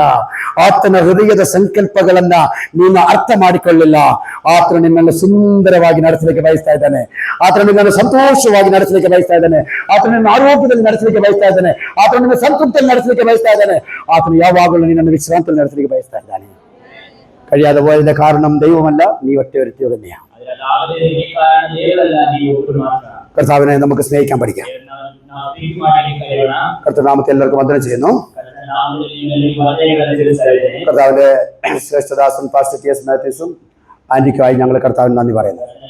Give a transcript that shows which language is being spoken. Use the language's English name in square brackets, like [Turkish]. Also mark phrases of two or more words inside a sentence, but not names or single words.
[Kannada] ಆತನ ಹೃದಯದ ಸಂಕಲ್ಪಗಳನ್ನ ನೀನು ಅರ್ಥ ಮಾಡಿಕೊಳ್ಳಿಲ್ಲ. ಆತನು ನಿನ್ನನ್ನು ಸುಂದರವಾಗಿ ನಡೆಸಲಿಕ್ಕೆ ಬಯಸ್ತಾ ಇದ್ದಾನೆ. ಆತನು ನಿನ್ನನ್ನು ಸಂತೋಷವಾಗಿ ನಡೆಸಲಿಕ್ಕೆ ಬಯಸ್ತಾ ಇದ್ದಾನೆ. ಆತನು ನಿನ್ನ ಆರೋಗ್ಯದಲ್ಲಿ ನಡೆಸಲಿಕ್ಕೆ ಬಯಸ್ತಾ ಇದ್ದಾನೆ. ಆತನು ನಿನ್ನ ಸಂತೃಪ್ತಿಯಲ್ಲಿ ನಡೆಸಲಿಕ್ಕೆ ಬಯಸ್ತಾ ಇದ್ದಾನೆ. ಆತನು ಯಾವಾಗಲೂ ನಿನ್ನನ್ನು ವಿಶ್ರಾಂತಿಯಲ್ಲಿ ನಡೆಸಲಿಕ್ಕೆ ಬಯಸ್ತಾ ಇದ್ದಾನೆ. [Malayalam] കഴിയാതെ പോയതിന്റെ കാരണം ദൈവമല്ല, നീ ഒറ്റ വ്യക്തിയോ തന്നെയാണ്. കർത്താവിനെ നമുക്ക് സ്നേഹിക്കാൻ പഠിക്കാം. കർത്തനാമത്തെ എല്ലാവർക്കും വന്ദനം ചെയ്യുന്നു. കർത്താവിന്റെ ശ്രേഷ്ഠദാസൻ പാസ്റ്റർ ടി എസ് മാത്യൂസും ആന്റിക്കുമായി ഞങ്ങൾ കർത്താവിന് നന്ദി പറയുന്നു.